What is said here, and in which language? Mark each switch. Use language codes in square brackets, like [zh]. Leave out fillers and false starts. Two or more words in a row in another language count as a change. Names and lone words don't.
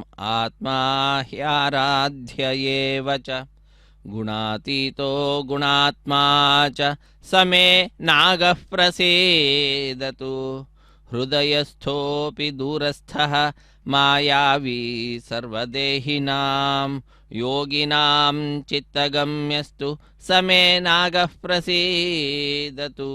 [sa] ಆತ್ಮಾ ಹ್ಯಾರಾಧ್ಯ ಏವ ಚ ಗುಣಾತೀತೋ ಗುಣಾತ್ಮಾ ಚ ಸಮೇ ನಾಗಃ ಪ್ರಸೀದತು ಹೃದಯಸ್ಥೋಪಿ ದೂರಸ್ಥಃ ಮಾಯಾವಿ ಸರ್ವದೇಹಿನಾಂ ಯೋಗಿನಾಂ ಚಿತ್ತಗಮ್ಯಸ್ತು ಸಮೇ ನಾಗಃ ಪ್ರಸೀದತು.